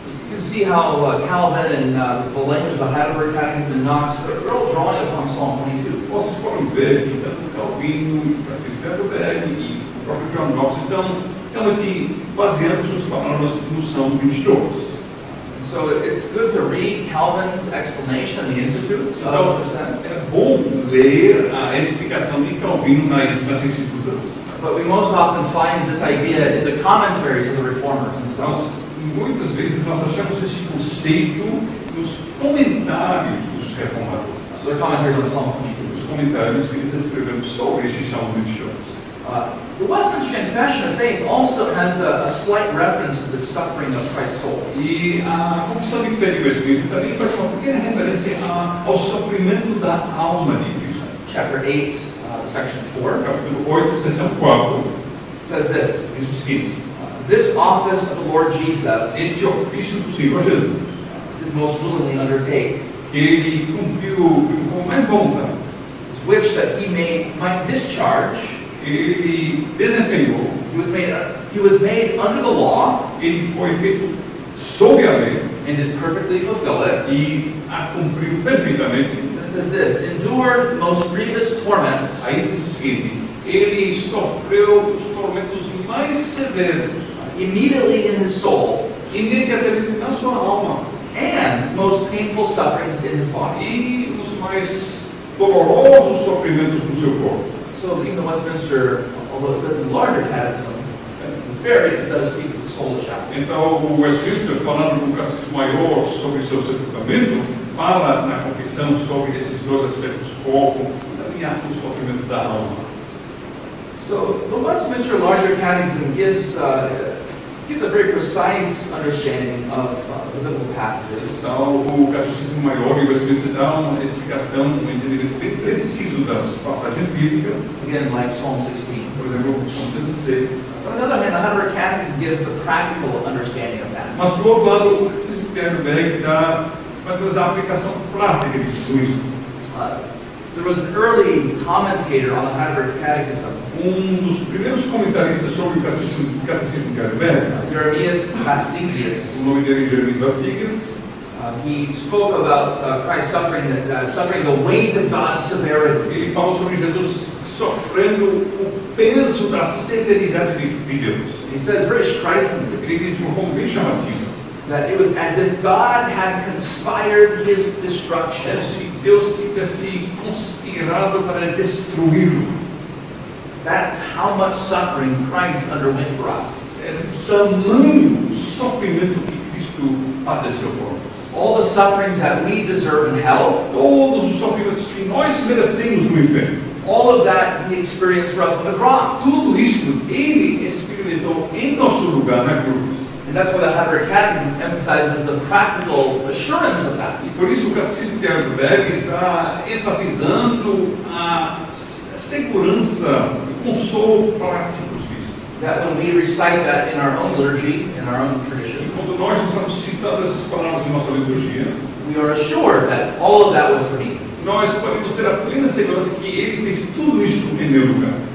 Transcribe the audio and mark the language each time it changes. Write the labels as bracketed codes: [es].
[en] You can see how Calvin and the language of the Heidelberg Catechism and Knox are all drawing upon Psalm 22. [pt] Vocês podem ver que tanto Calvino, Francisco Heidelberg e o próprio John Knox estão realmente baseando suas palavras no Salmo 22. [en] So it's good to read Calvin's explanation in the Institute. [pt] Então, é bom ler a explicação de Calvino nas Institutas. [en] But we most often find this idea in the commentaries of the Reformers themselves. [pt] Muitas vezes nós achamos esse conceito nos comentários dos reformadores. [en] The commentaries on Psalm 22. [pt] Os comentários que eles escreveram sobre este Salmo 22. [en] The Westminster Confession of Faith also has a slight reference to the suffering of Christ's soul. [pt] E a confissão de fé de Westminster também faz uma pequena referência ao sofrimento da alma de Cristo. [en] Chapter 8, section 4. [pt] Capítulo 8, seção 4. [en] Says this. [pt] Diz o seguinte: [en] This office of the Lord Jesus [pt] este ofício do Senhor Jesus, [en] did most willingly undertake, [pt] ele cumpriu com mais vontade, [en] which that he might discharge. [pt] ele desempenhou, [en] He was made under the law, [pt] ele foi feito sob a lei [en] and did perfectly fulfill it. [pt] e a cumpriu perfeitamente. [en] It says this: endured most grievous torments. [pt] Aí diz o seguinte: ele sofreu os tormentos mais severos [en] Immediately in his soul, [pt] imediatamente na sua alma, [en] and most painful sufferings in his body. [pt] e os mais dolorosos sofrimentos do seu corpo. [en] So even the Westminster, although it says in the larger catechism, it does speak of the soulish aspect. [pt] Então, o Westminster, falando no catecismo maior sobre seu sepultamento, fala na confissão sobre esses dois aspectos do corpo e também há o sofrimento da alma. [en] So the Westminster larger catechism gives a very precise understanding of the biblical passages. [pt] Então, o catecismo maior e o Westminster dá uma explicação, um entendimento bem preciso das passagens bíblicas. [en] Again, like Psalm 16. [pt] Por exemplo, Psalm 16. [en] On the other hand, the Heidelberg Catechism gives the practical understanding of that. [pt] Mas, por outro lado, o catecismo de Heidelberg dá mais ou menos a aplicação prática de tudo isso. [en] There was an early commentator on the Heidelberg Catechism, [pt] Dos primeiros comentaristas sobre o catecismo de Heidelberg, [en] Jeremias Bastigius. [pt] o nome dele é Jeremias Bastigius. [en] He spoke about Christ suffering the weight of God's severity. [pt] Ele falou sobre Jesus sofrendo o peso da severidade de Deus. [en] He says very strikingly [pt] Ele diz de uma forma bem chamativa [en] that it was as if God had conspired his destruction. [pt] se Deus tivesse conspirado para destruí-lo. [en] That's how much suffering Christ underwent for us. [pt] É tamanho sofrimento que Cristo padeceu por nós. [en] All the sufferings that we deserve in hell, [pt] Todos os sofrimentos que nós merecemos no inferno, [en] all of that he experienced for us on the cross. [pt] tudo isso ele experimentou em nosso lugar na cruz. [en] And that's why the Heidelberg Catechism emphasizes the practical assurance of that. [pt] E por isso o catecismo de Heidelberg está enfatizando a segurança, o consolo prático disso. [en] That when we recite that in our own liturgy, in our own [pt] E [en] tradition, [pt] quando nós estamos citando essas palavras em nossa liturgia, [en] we are assured that all of that was for me. [pt] nós podemos ter a plena segurança que ele fez tudo isso em meu lugar.